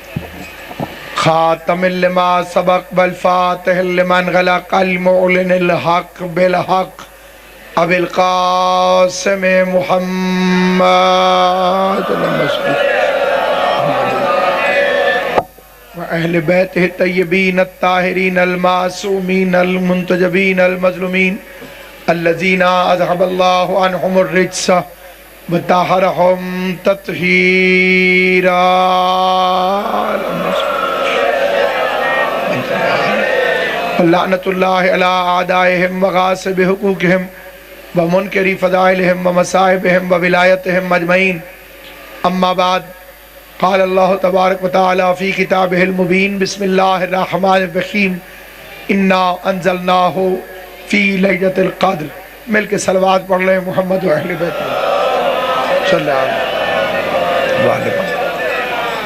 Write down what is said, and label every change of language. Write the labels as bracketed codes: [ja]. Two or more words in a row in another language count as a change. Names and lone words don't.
[ar] خاتم لما سبق والفاتح لمن غلق المعلن الحق بالحق ابی القاسم محمد اہل بیتہ الطیبین الطاہرین المعصومین المنتجبین المظلومین الذین اذهب اللہ عنہم الرجس وطہرہم تطہیرا لعنت اللہ علی اعدائہم وغاصب حقوقہم ومنکر فضائلہم ومصائبہم وولایتہم اجمعین اما بعد قال اللہ تبارک و تعالی فی کتابہ المبین بسم اللہ الرحمن الرحیم انا انزلناہ فی لیلۃ القدر [ur] مل کے صلوات پڑھ لیں [ar] محمد و اہل بیت صلی اللہ علیہ وسلم۔